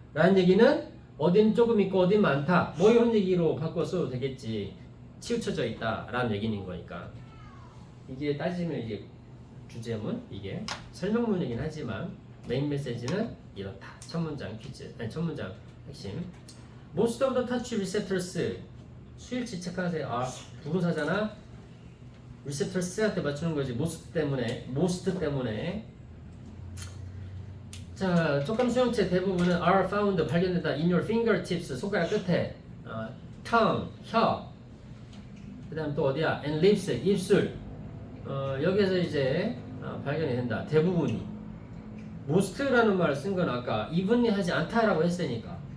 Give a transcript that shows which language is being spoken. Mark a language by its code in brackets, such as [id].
[ko] 라는 얘기는 어딘 조금 있고 어딘 많다. 뭐 이런 얘기로 바꿔 써도 되겠지. 치우쳐져 있다. 라는 얘기인 거니까. 이게 따지면 이게 주제문, 이게 설명문이긴 하지만 메인 메시지는 이렇다. 첫 문장 퀴즈, 아니 첫 문장 핵심. [en] Most of the touch receptors [ko] 수일치 체크하세요. 아, 부분사잖아. receptors한테 맞추는 거지. most 때문에. 자, 촉감 수용체 대부분은 [en] are found [ko] 발견된다. [en] in your fingertips [ko] 손가락 끝에, [en] tongue [ko] 혀. 그다음 또 어디야? [en] and lips [ko] 입술. 여기에서 이제 발견이 된다. 대부분이. most라는 말을 쓴 건 아까 evenly 하지 않다라고 했으니까.